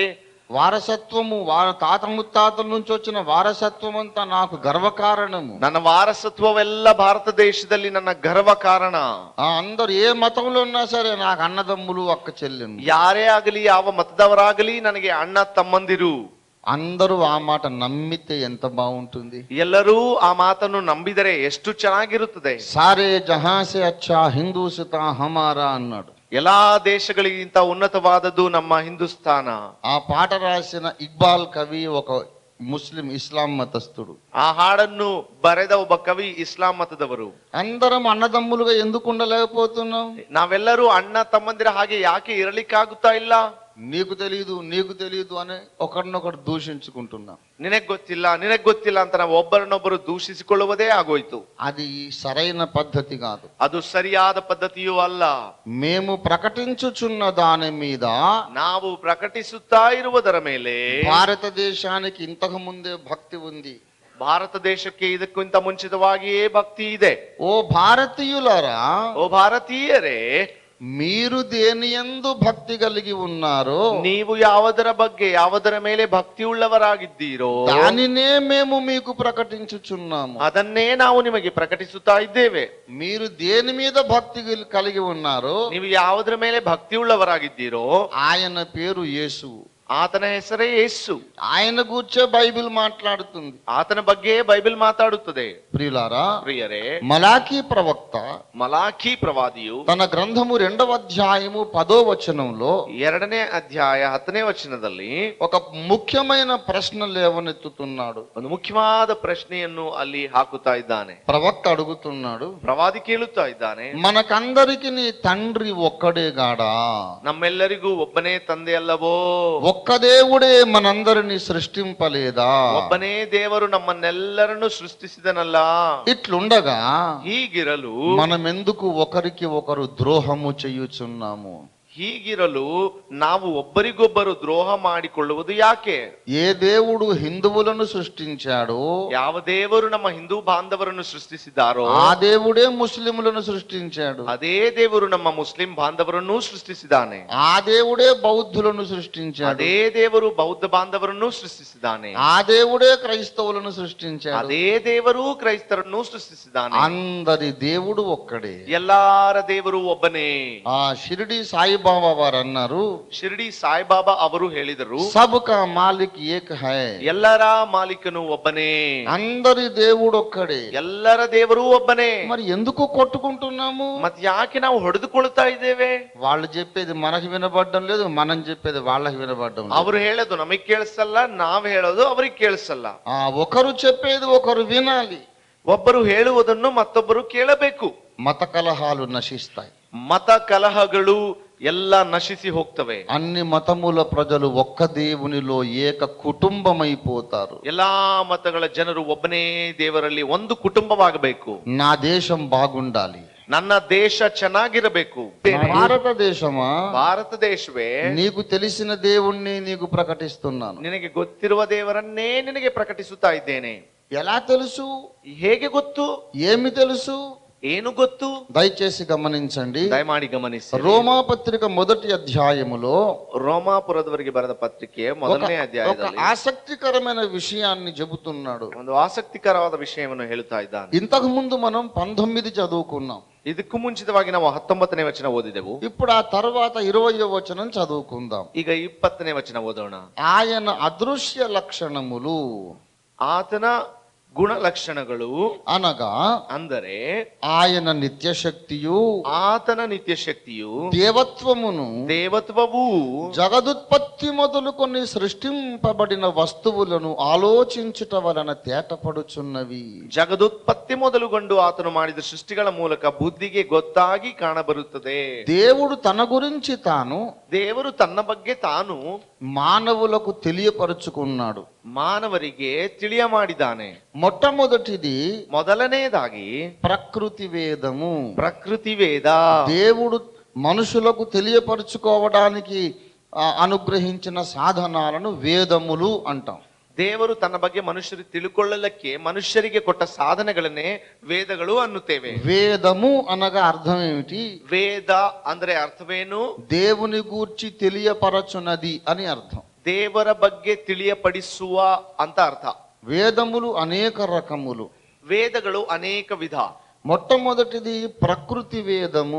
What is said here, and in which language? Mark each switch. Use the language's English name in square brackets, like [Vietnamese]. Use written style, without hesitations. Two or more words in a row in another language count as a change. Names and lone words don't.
[Telugu] వారసత్వము, తాత ముత్తాతల నుంచి వచ్చిన వారసత్వం అంతా నాకు గర్వకారణము. [Kannada] ನನ್ನ వారసత్వವೆಲ್ಲ ಭಾರತ ದೇಶದಲ್ಲಿ ನನ್ನ ಗರ್ವ ಕಾರಣ. [Telugu] అందరు ఏ మతంలో ఉన్నా సరే నాకు అన్నదమ్ములు, అక్క చెల్లెళ్ళు, [Kannada] ಯಾರೇ ಆಗಲಿ, ಯಾವ ಮತದವರಾಗಲಿ, ನನಗೆ ಅಣ್ಣ ತಮ್ಮಂದಿರು. [Telugu] అందరూ ఆ మాట నమ్మితే ఎంత బాగుంటుంది. [Kannada] ಎಲ್ಲರೂ ಆ ಮಾತನ್ನು ನಂಬಿದರೆ ಎಷ್ಟು ಚೆನ್ನಾಗಿರುತ್ತದೆ. [Hindi] सारे जहाँ से अच्छा हिंदोस्ताँ हमारा అన్నాడు. [Kannada] ಎಲ್ಲಾ ದೇಶಗಳಿಗಿಂತ ಉನ್ನತವಾದದ್ದು ನಮ್ಮ ಹಿಂದೂಸ್ತಾನ. [Telugu] ఆ పాట రాసిన ఇక్బాల్ కవి ఒక ముస్లిం ఇస్లాం మతస్థుడు. [Kannada] ಆ ಹಾಡನ್ನು ಬರೆದ ಒಬ್ಬ ಕವಿ ಇಸ್ಲಾಂ ಮತದವರು. [Telugu] అందరం అన్నదమ్ములుగా ఎందుకు ఉండలేకపోతున్నాం? [Kannada] ನಾವೆಲ್ಲರೂ ಅಣ್ಣ ತಮ್ಮಂದಿರ ಹಾಗೆ ಯಾಕೆ ಇರಲಿಕ್ಕಾಗುತ್ತಾ ಇಲ್ಲ? [Telugu] నీకు తెలియదు అని ఒకరినొకరు దూషించుకుంటున్నాం. [Kannada] ನಿನಗ್ ಗೊತ್ತಿಲ್ಲ ಅಂತ ನಾವು ಒಬ್ಬರನ್ನೊಬ್ಬರು ದೂಷಿಸಿಕೊಳ್ಳುವುದೇ ಆಗೋಯ್ತು. [Telugu] అది సరైన పద్ధతి కాదు. [Kannada] ಅದು ಸರಿಯಾದ ಪದ್ಧತಿಯೂ ಅಲ್ಲ. [Telugu] మేము ప్రకటించుచున్న దాని మీద, [Kannada] ನಾವು ಪ್ರಕಟಿಸುತ್ತಾ ಇರುವುದರ ಮೇಲೆ, [Telugu] భారతదేశానికి ఇంతకు ముందే భక్తి ఉంది. [Kannada] ಭಾರತ ದೇಶಕ್ಕೆ ಇದಕ್ಕಿಂತ ಮುಂಚಿತವಾಗಿಯೇ ಭಕ್ತಿ ಇದೆ. [Telugu] ఓ భారతీయులారా, [Kannada] ಓ ಭಾರತೀಯರೇ, [Telugu] మీరు దేని యందు భక్తి కలిగి ఉన్నారో, [Kannada] ನೀವು ಯಾವುದರ ಮೇಲೆ ಭಕ್ತಿ ಉಳ್ಳವರಾಗಿದ್ದೀರೋ [Telugu] దానినే మేము మీకు ప్రకటించుచున్నాము. [Kannada] ಅದನ್ನೇ ನಾವು ನಿಮಗೆ ಪ್ರಕಟಿಸುತ್ತಾ ಇದ್ದೇವೆ. [Telugu] మీరు దేని మీద భక్తి కలిగి ఉన్నారో, [Kannada] ನೀವು ಯಾವುದರ ಮೇಲೆ ಭಕ್ತಿ ಉಳ್ಳವರಾಗಿದ್ದೀರೋ [Telugu] ఆయన పేరు యేసు. [Kannada] ಆತನ ಹೆಸರೇ ಯೇಸು. [Telugu] ఆయన గూర్చే బైబిల్ మాట్లాడుతుంది. [Kannada] ಆತನ ಬಗ್ಗೆ ಬೈಬಲ್ ಮಾತಾಡುತ್ತದೆ. [Telugu] ప్రియులారా, [Kannada] ಪ್ರಿಯರೇ, [Telugu] మలాకీ ప్రవక్త [Kannada] ಮಲಾಖಿ ಪ್ರವಾದಿಯು [Telugu] తన గ్రంథము 2వ అధ్యాయము 10వ వచనంలో [Kannada] 2ನೇ ಅಧ್ಯಾಯ 10ನೇ ವಚನದಲ್ಲಿ [Telugu] ఒక ముఖ్యమైన ప్రశ్న లేవనెత్తుతున్నాడు. [Kannada] ಒಂದು ಮುಖ್ಯವಾದ ಪ್ರಶ್ನೆಯನ್ನು ಅಲ್ಲಿ ಹಾಕುತ್ತಾ ಇದ್ದಾನೆ. [Telugu] ప్రవక్త అడుగుతున్నాడు, [Kannada] ಪ್ರವಾದಿ ಕೇಳುತ್ತಾ ಇದ್ದಾನೆ, [Telugu] మనకందరికి నీ తండ్రి ఒక్కడేగాడా? [Kannada] ನಮ್ಮೆಲ್ಲರಿಗೂ ಒಬ್ಬನೇ ತಂದೆ ಅಲ್ಲವೋ? [Telugu] ఒక్క దేవుడే మనందరిని సృష్టింపలేదా? [Kannada] ಒಬ್ಬನೇ ದೇವರು ನಮ್ಮನ್ನೆಲ್ಲರನ್ನು ಸೃಷ್ಟಿಸಿದನಲ್ಲ. [Telugu] ఇట్లుండగా [Kannada] ಹೀಗಿರಲು [Telugu] మనమెందుకు ఒకరికి ఒకరు ద్రోహము చేయుచున్నాము? [Kannada] ಹೀಗಿರಲು ನಾವು ಒಬ್ಬರಿಗೊಬ್ಬರು ದ್ರೋಹ ಮಾಡಿಕೊಳ್ಳುವುದು ಯಾಕೆ? [Telugu] ఏ దేవుడు హిందువులను సృష్టించాడో, [Kannada] ಯಾವ ದೇವರು ನಮ್ಮ ಹಿಂದೂ ಬಾಂಧವರನ್ನು ಸೃಷ್ಟಿಸಿದಾರೋ [Telugu] ఆ దేవుడే ముస్లింలను సృష్టించాడు. [Kannada] ಅದೇ ದೇವರು ನಮ್ಮ ಮುಸ್ಲಿಂ ಬಾಂಧವರನ್ನು ಸೃಷ್ಟಿಸಿದ್ದಾನೆ. [Telugu] ఆ దేవుడే బౌద్ధులను సృష్టించాడు. [Kannada] ಅದೇ ದೇವರು ಬೌದ್ಧ ಬಾಂಧವರನ್ನು ಸೃಷ್ಟಿಸಿದ್ದಾನೆ. [Telugu] ఆ దేవుడే క్రైస్తవులను సృష్టించాడు. [Kannada] ಅದೇ ದೇವರು ಕ್ರೈಸ್ತರನ್ನು ಸೃಷ್ಟಿಸಿದ್ದಾನೆ. [Telugu] అందరి దేవుడు ఒక్కడే. [Kannada] ಎಲ್ಲಾರ ದೇವರು ಒಬ್ಬನೇ. [Telugu] ఆ షిరిడి సాయిబాబా వారు అన్నారు, [Kannada] ಶಿರ್ಡಿ ಸಾಯಿಬಾಬಾ ಅವರು ಹೇಳಿದರು, [Hindi] सबका मालिक एक है. [Kannada] ಎಲ್ಲರ ಮಾಲೀಕನು ಒಬ್ಬನೇ. [Telugu] అందరి దేవుడు ఒక్కడే. [Kannada] ಎಲ್ಲರ ದೇವರು ಒಬ್ಬನೇ. [Telugu] మరి ఎందుకు కొట్టుకుంటున్నాము? [Kannada] ಮತ್ತೆ ಯಾಕೆ ನಾವು ಹೊಡೆದುಕೊಳ್ತಾ ಇದ್ದೇವೆ? [Telugu] వాళ్ళు చెప్పేది మనకు వినబడడం లేదు, మనం చెప్పేది వాళ్ళకి వినబడడం లేదు. [Kannada] ಅವರು ಹೇಳೋದು ನಮಗ್ ಕೇಳಿಸಲ್ಲ, ನಾವ್ ಹೇಳೋದು ಅವ್ರಿಗೆ ಕೇಳಿಸಲ್ಲ. [Telugu] ఒకరు చెప్పేది ఒకరు వినాలి. [Kannada] ಒಬ್ಬರು ಹೇಳುವುದನ್ನು ಮತ್ತೊಬ್ಬರು ಕೇಳಬೇಕು. [Telugu] మత కలహాలు నశిస్తాయి. [Kannada] ಮತ ಕಲಹಗಳು ಎಲ್ಲ ನಶಿಸಿ ಹೋಗ್ತವೆ. [Telugu] అన్ని మతముల ప్రజలు ఒక్క దేవునిలో ఏక కుటుంబమైపోతారు. [Kannada] ಎಲ್ಲಾ ಮತಗಳ ಜನರು ಒಬ್ಬನೇ ದೇವರಲ್ಲಿ ಒಂದು ಕುಟುಂಬವಾಗಬೇಕು. [Telugu] నా దేశం బాగుండాలి, [Kannada] ನನ್ನ ದೇಶ ಚೆನ್ನಾಗಿರಬೇಕು. [Telugu] భారతదేశమా, [Kannada] ಭಾರತ ದೇಶವೇ, [Telugu] నీకు తెలిసిన దేవుణ్ణి నీకు ప్రకటిస్తున్నాను. [Kannada] ನಿನಗೆ ಗೊತ್ತಿರುವ ದೇವರನ್ನೇ ನಿನಗೆ ಪ್ರಕಟಿಸುತ್ತಾ ಇದ್ದೇನೆ. [Telugu] ఎలా తెలుసు? [Kannada] ಹೇಗೆ ಗೊತ್ತು? [Telugu] ఏమి తెలుసు? [Kannada] ಏನು ಗೊತ್ತು? [Telugu] దయచేసి గమనించండి. [Kannada] ದಯಮಾಡಿ ಗಮನಿಸಿ. [Telugu] రోమా పత్రిక 1వ అధ్యాయములో [Kannada] ರೋಮಾಪುರದವರಿಗೆ ಬರೆದ ಪತ್ರಿಕೆ 1ನೇ [Telugu] ఒక [Kannada] ಅಧ್ಯಾಯದಲ್ಲಿ [Telugu] ఆసక్తికరమైన విషయాన్ని చెబుతున్నాడు. [Kannada] ಒಂದು ಆಸಕ್ತಿಕರವಾದ ವಿಷಯವನ್ನು ಹೇಳುತ್ತಾ ಇದ್ದಾನೆ. [Telugu] ఇంతకు ముందు మనం 19 చదువుకున్నాం. [Kannada] ಇದಕ್ಕೂ ಮುಂಚಿತವಾಗಿ ನಾವು 19ನೇ ವಚನ ಓದಿದೆವು. [Telugu] ఇప్పుడు ఆ తర్వాత 20వ వచనం చదువుకుందాం. [Kannada] ಈಗ 20ನೇ ವಚನ ಓದೋಣ. [Telugu] ఆయన అదృశ్య లక్షణములు, [Kannada] ಆತನ ಗುಣಲಕ್ಷಣಗಳು [Telugu] అనగా [Kannada] ಅಂದರೆ [Telugu] ఆయన నిత్యశక్తియు, [Kannada] ಆತನ ನಿತ್ಯ ಶಕ್ತಿಯು, [Telugu] దేవత్వమును, [Kannada] ದೇವತ್ವವು, [Telugu] జగదుత్పత్తి మొదలుకొని సృష్టింపబడిన వస్తువులను ఆలోచించుట వలన తేటపడుచున్నవి. [Kannada] ಜಗದುತ್ಪತ್ತಿ ಮೊದಲುಗೊಂಡು ಆತನು ಮಾಡಿದ ಸೃಷ್ಟಿಗಳ ಮೂಲಕ ಬುದ್ಧಿಗೆ ಗೊತ್ತಾಗಿ ಕಾಣಬರುತ್ತದೆ. [Telugu] దేవుడు తన గురించి తాను, [Kannada] ದೇವರು ತನ್ನ ಬಗ್ಗೆ ತಾನು [Telugu] మానవులకు తెలియపరుచుకున్నాడు. [Kannada] ಮಾನವರಿಗೆ ತಿಳಿಯ ಮಾಡಿದ್ದಾನೆ. [Telugu] మొట్టమొదటిది, [Kannada] ಮೊದಲನೇದಾಗಿ [Telugu] ప్రకృతి వేదము. [Kannada] ಪ್ರಕೃತಿ ವೇದ. [Telugu] దేవుడు మనుషులకు తెలియపరుచుకోవడానికి అనుగ్రహించిన సాధనాలను వేదములు అంటాం. [Kannada] ದೇವರು ತನ್ನ ಬಗ್ಗೆ ಮನುಷ್ಯರು ತಿಳ್ಕೊಳ್ಳಲಿಕ್ಕೆ ಮನುಷ್ಯರಿಗೆ ಕೊಟ್ಟ ಸಾಧನೆಗಳನ್ನೇ ವೇದಗಳು ಅನ್ನುತ್ತೇವೆ. [Telugu] వేదము అనగా అర్థం ఏమిటి? [Kannada] ವೇದ ಅಂದ್ರೆ ಅರ್ಥವೇನು? [Telugu] దేవుని గూర్చి తెలియపరచునది అని అర్థం. [Kannada] ದೇವರ ಬಗ್ಗೆ ತಿಳಿಯಪಡಿಸುವ ಅಂತ ಅರ್ಥ. [Telugu] వేదములు అనేక రకములు. [Kannada] ವೇದಗಳು ಅನೇಕ ವಿಧ. [Telugu] మొట్టమొదటిది ప్రకృతి వేదము.